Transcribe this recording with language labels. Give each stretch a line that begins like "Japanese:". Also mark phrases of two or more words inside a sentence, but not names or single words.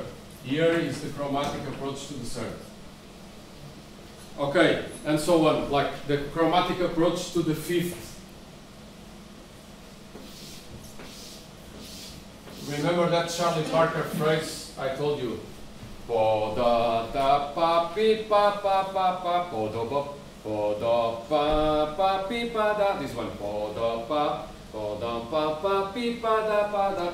English: Here is the chromatic approach to the third. Okay, and so on, like the chromatic approach to the fifth. Remember that Charlie Parker phrase I told you? Po da da pa pi pa pa pa pa po do bo po da pa pi pa da. This one po da pa pi pa da.